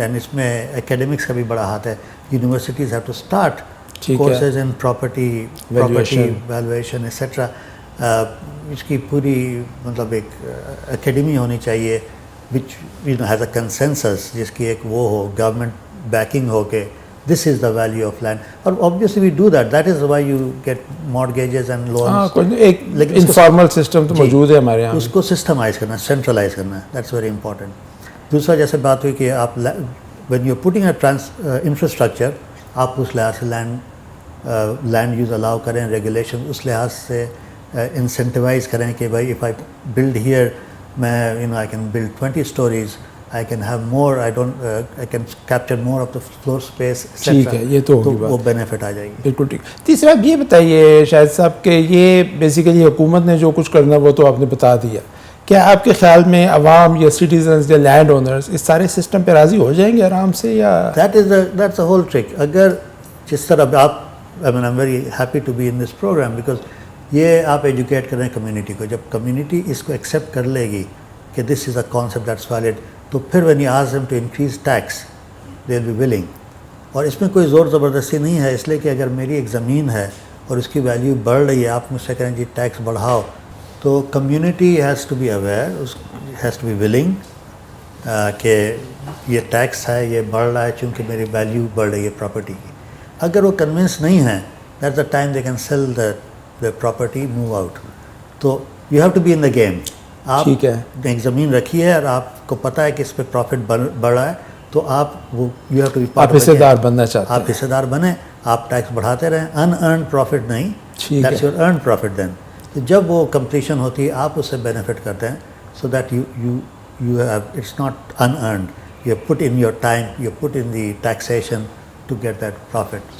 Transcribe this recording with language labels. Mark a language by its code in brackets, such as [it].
[ur] And اس میں academics کا بھی بڑا ہاتھ ہے. [en] Universities have to start courses in property valuation et cetera. [ur] اس کی پوری مطلب ایک اکیڈمی ہونی چاہیے [en] which has a consensus, [ur] جس کی ایک وہ ہو, گورنمنٹ بیکنگ ہو کہ [en] This is the value of land. اور obviously we do that. That is why you get mortgages and loans. [ur] ایک انفارمل سسٹم تو موجود ہے ہمارے یہاں. اس کو سسٹمائز کرنا, سینٹرلائز کرنا, [en] That's very important. [ur] دوسرا جیسے بات ہوئی کہ آپ [en] when you're putting a infrastructure, [ur] آپ اس لحاظ سے لینڈ یوز الاؤ کریں, ریگولیشن اس لحاظ سے انسینٹیوائز کریں کہ بھائی [en] if I build here, میں I can build 20 stories, I can have more, I can capture more of the floor space, etc. [ur] ٹھیک ہے, یہ تو ہوگی بات, وہ بینیفٹ آ جائے گی. بالکل ٹھیک. تیسرا یہ بتائیے شاہد صاحب کہ یہ بیسیکلی حکومت نے جو کچھ کرنا وہ تو آپ نے بتا دیا. کیا آپ کے خیال میں عوام یا سٹیزنز یا لینڈ اونرز اس سارے سسٹم پہ راضی ہو جائیں گے آرام سے, یا [en] that's the whole trick. [ur] اگر جس طرح آپ [en] I'm very happy to be in this program because [ur] یہ آپ ایجوکیٹ کریں کمیونٹی کو. جب کمیونٹی اس کو ایکسیپٹ کر لے گی کہ [en] this is a concept that's valid, [ur] تو پھر [en] when you ask them to increase tax, they will be willing. [ur] اور اس میں کوئی زور زبردستی نہیں ہے, اس لیے کہ اگر میری ایک زمین ہے اور اس کی ویلیو بڑھ رہی ہے, آپ مجھ سے کہیں جی ٹیکس بڑھاؤ, تو [en] community has to be aware, has to be willing [ur] کہ یہ ٹیکس ہے, یہ بڑھ رہا ہے چونکہ میری ویلیو بڑھ رہی ہے پراپرٹی کی. اگر وہ کنونس نہیں ہیں, [en] That's the time they can sell the property, move out. تو you have to be in the game. آپ [ur] ٹھیک ہے. ایک زمین رکھی ہے اور آپ کو پتہ ہے کہ اس پہ پروفٹ بڑھ رہا ہے, تو آپ وہ [en] you have to be part [ur] آپ حصے دار بننا چاہتے ہیں. آپ حصے دار بنیں, آپ ٹیکس بڑھاتے رہیں. ان ارنڈ پروفٹ نہیں, [en] That's your earned profit then. [ur] جب وہ کمپلیشن ہوتی ہے آپ اس سے بینیفٹ کرتے ہیں, [en] So that you have it's not unearned, you put in your time, you put in the taxation to get that profit.